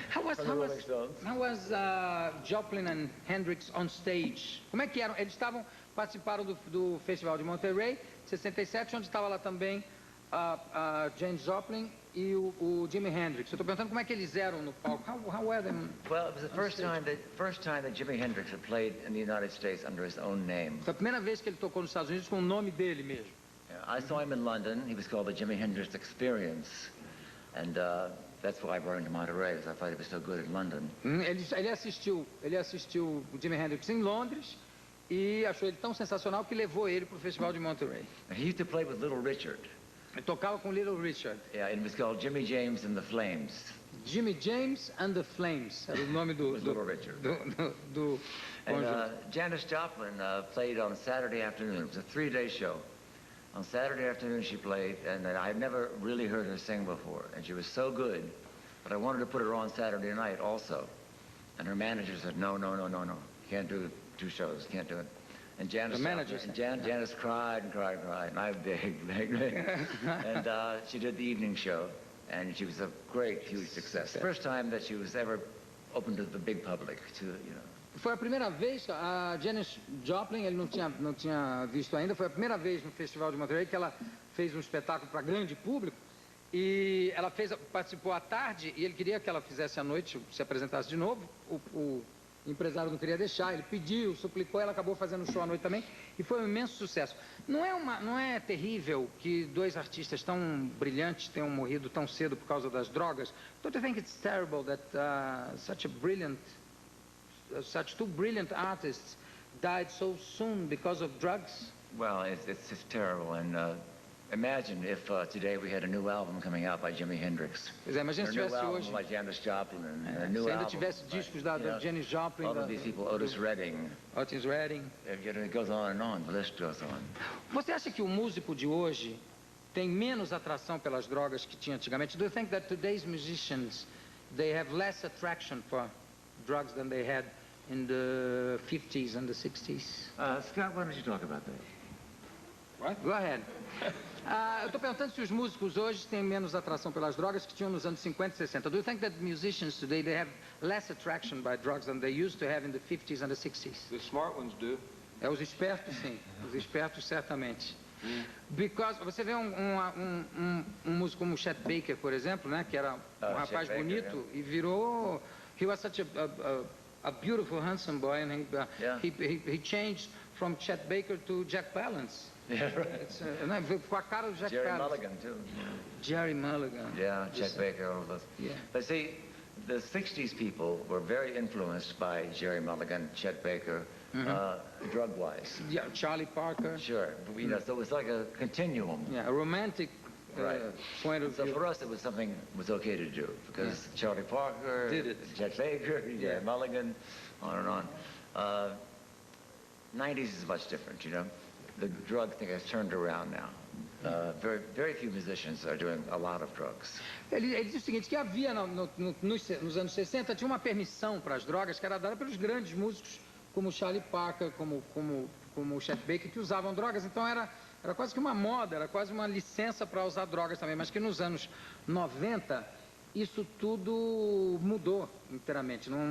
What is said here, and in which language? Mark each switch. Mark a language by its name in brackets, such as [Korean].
[English] How was Joplin and Hendrix on stage? [Portuguese] Como é que eram? Eles participaram do Festival de Monterey, 67, onde estava lá também James Joplin e o Jimi Hendrix. Eu estou perguntando como é que eles eram no palco. [English] How were they? Well, it was the first time that Jimi Hendrix had played in the United States under his own name. [Portuguese] Foi a primeira vez que ele tocou nos Estados Unidos com o nome dele mesmo. [English] Yeah, I saw him in London. He was called the Jimi Hendrix Experience, and that's why I brought him to Monterey, because I thought he was so good in London. [Portuguese] Ele assistiu o Jimi Hendrix em Londres e achou ele tão sensacional que levou ele para o Festival de Monterey. [English] And he used to play with Little Richard. [Portuguese] Ele tocava com Little Richard. [English] Yeah, and it was called Jimmy James and the Flames. [Portuguese] Jimmy James and the Flames era o nome do Little Richard. [English] And Janis Joplin played on Saturday afternoon. It was a 3-day show. On Saturday afternoon she played, and I had never really heard her sing before, and she was so good, but I wanted to put her on Saturday night also. And her manager said, no, can't do 2 shows, can't do it. And Janis cried and cried and cried, and I begged. And she did the evening show, and she was a great, huge success. The first time that she was ever open to the big public, [Portuguese] Foi a primeira vez, a Janis Joplin, ele não tinha visto ainda, foi a primeira vez no Festival de Monterey que ela fez um espetáculo para grande público, e ela participou à tarde, e ele queria que ela fizesse à noite, se apresentasse de novo. O empresário não queria deixar, ele pediu, suplicou, ela acabou fazendo o show à noite também, e foi um imenso sucesso. Não é terrível que 2 artistas tão brilhantes tenham morrido tão cedo por causa das drogas? [English] Don't you think it's terrible that such 2 brilliant artists died so soon because of drugs? Well, it's just terrible, and imagine if today we had a new album coming out by Jimi Hendrix. [Portuguese] Pois é, imagina se tivesse hoje. [English] By Janis Joplin, and a new [Portuguese] se ainda [English] album [Portuguese] tivesse discos da Janis Joplin. [English] All of these people, Otis Redding. Otis Redding. It goes on and on. The list goes on. [Portuguese] Você acha que o músico de hoje tem menos atração pelas drogas que tinha antigamente? [English] Do you think that today's musicians they have less attraction for drugs than they had in the 50s and the 60s? Scott, why don't you talk about that? What? Go ahead. [Portuguese] Eu estou perguntando se os músicos hoje têm menos atração pelas drogas que tinham nos anos 50 e 60. [English] Do you think that musicians today they have less attraction by drugs than they used to have in the 50s and the 60s? The smart ones do. [Portuguese] Os espertos, sim. Os espertos, certamente. [English] Because [Portuguese] você vê um músico como Chet Baker, por exemplo, né, que era um rapaz bonito, e virou. [English] He was such a beautiful, handsome boy, and he changed from Chet Baker to Jack Palance. Yeah, right. [Portuguese] Com a cara do Jack [English] Jerry [Portuguese] Palance. [English] Mulligan, too. Jerry Mulligan. Yeah, Chet Baker, all of those. Yeah. But see, the 60s people were very influenced by Jerry Mulligan, Chet Baker, drug-wise. Yeah, Charlie Parker. Sure. So it was like a continuum. Yeah, a romantic point of view. So for us, it was something was okay to do, because Charlie Parker, did it. Chet Baker, Jerry Mulligan, on and on. 90s is much different, The drug thing has turned around now. Very few musicians are doing a lot of drugs. [Portuguese] Ele diz o seguinte, que havia nos anos 60, tinha uma permissão para as drogas que era dada pelos grandes músicos, como Charlie Parker, como o Chet Baker, que usavam drogas. Então era quase que uma moda, era quase uma licença para usar drogas também. Mas que nos anos 90, isso tudo mudou inteiramente.